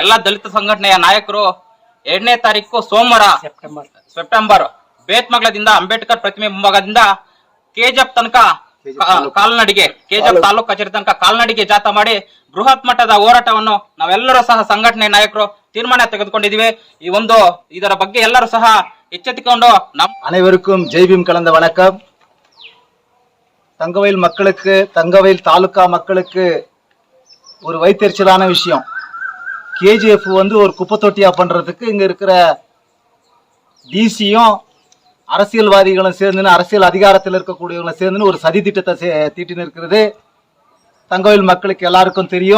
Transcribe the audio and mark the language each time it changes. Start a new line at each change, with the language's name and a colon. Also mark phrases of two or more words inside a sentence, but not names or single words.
Kannada: ಎಲ್ಲ ದಲಿತ ಸಂಘಟನೆಯ ನಾಯಕರು 2ನೇ ತಾರೀಕು ಸೋಮವಾರ ಸೆಪ್ಟೆಂಬರ್ ಬೇತ್ಮಂಗಲದಿಂದ ಅಂಬೇಡ್ಕರ್ ಪ್ರತಿಮೆ ಮುಂಭಾಗದಿಂದ ಕೆಜಿಎಫ್ ತನಕ ಕಾಲ್ನಡಿಗೆ, ಕೆಜಿಎಫ್ ತಾಲೂಕು ಕಚೇರಿ ತನಕ ಕಾಲ್ನಡಿಗೆ ಜಾಥಾ ಮಾಡಿ ಬೃಹತ್ ಮಟ್ಟದ ಹೋರಾಟವನ್ನು ನಾವೆಲ್ಲರೂ ಸಹ ಸಂಘಟನೆ ನಾಯಕರು ತೀರ್ಮಾನ ತೆಗೆದುಕೊಂಡಿದ್ದೀವಿ. ಇದರ ಬಗ್ಗೆ ಎಲ್ಲರೂ ಸಹ ಎಚ್ಚೆತ್ತುಕೊಂಡು
Tamil: அனைவருக்கும் ஜெய்பீம் கலந்த வணக்கம். தங்கவயல் மக்களுக்கு, தங்கவயல் தாலுகா மக்களுக்கு ஒரு வைத்தறிச்சலான விஷயம். கேஜிஎஃப் ஒரு குப்பை தொட்டியா பண்றதுக்கு இங்க இருக்கிற டிசியும் அரசியல்வாதிகளும் சேர்ந்து, அரசியல் அதிகாரத்தில் இருக்கக்கூடியவங்களும் சேர்ந்து ஒரு சதி திட்டத்தை தீட்டின்னு இருக்கிறது தங்கவயல் மக்களுக்கு எல்லாருக்கும் தெரியும்.